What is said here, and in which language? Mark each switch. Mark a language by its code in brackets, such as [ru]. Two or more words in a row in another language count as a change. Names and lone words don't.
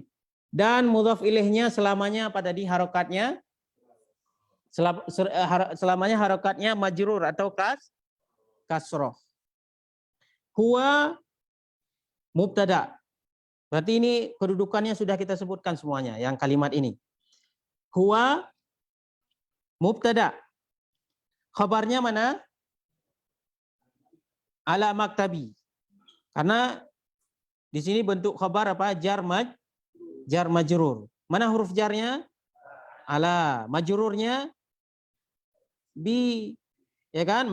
[id] Dan mudhaf ilaihnya selamanya apa tadi harokatnya? Selamanya harokatnya majrur atau kasroh. [ar] هو مبتدأ. [id] Berarti ini kedudukannya sudah kita sebutkan semuanya yang kalimat ini. [ar] هو مبتدأ. [id] Khabarnya mana? [ar] على مكتبي. [id] Karena di sini bentuk khabar apa? [ar] جار مجرور. [id] Mana huruf jarnya? Ala. Majrurnya bi, ya kan?